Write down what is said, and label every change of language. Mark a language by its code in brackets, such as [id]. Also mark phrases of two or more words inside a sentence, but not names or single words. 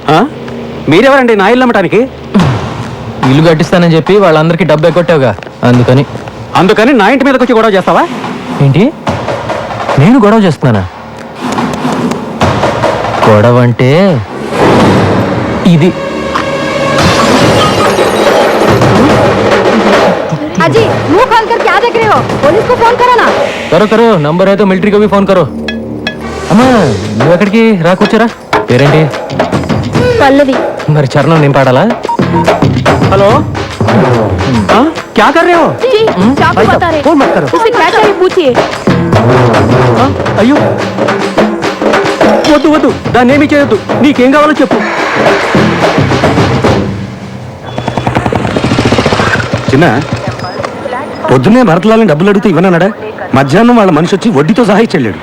[te] మీరెవరండి నా ఇల్లు అమ్మటానికి? ఇల్లు కట్టిస్తానని చెప్పి వాళ్ళందరికీ డబ్బు ఎగ్గొట్టావుగా, అందుకని నా ఇంటి మీదకి వచ్చి గొడవ చేస్తావా? ఏంటి, నేను గొడవ చేస్తున్నానా? గొడవ అంటే ఇది. [hi] अजी मुंह खोल कर क्या देख रहे हो? पुलिस को फोन करो ना. करो [te] నంబర్ అయితే [hi] మిలిటరీ को भी फोन करो. [te] అమ్మా, నువ్వు ఎక్కడికి రా, కూర్చోరా. పేరేంటి? పల్లవి. మరి చరణం నేను పాడాలా? హలో, [hi] क्या कर रहे हो? जी, चाकू बता रहे. फोन मत करो. उसे क्या चाहिए पूछिए. [te] అయ్యో, వద్దు వద్దు, దాన్ని ఏమీ చేయొద్దు. నీకేం కావాలో చెప్పు. చిన్న, పొద్దున్నే భరతలాలని డబ్బులు అడిగితే ఇవ్వనన్నాడా? మధ్యాహ్నం వాళ్ళ మనిషి వచ్చి వడ్డీతో సహా ఇచ్చెళ్ళాడు.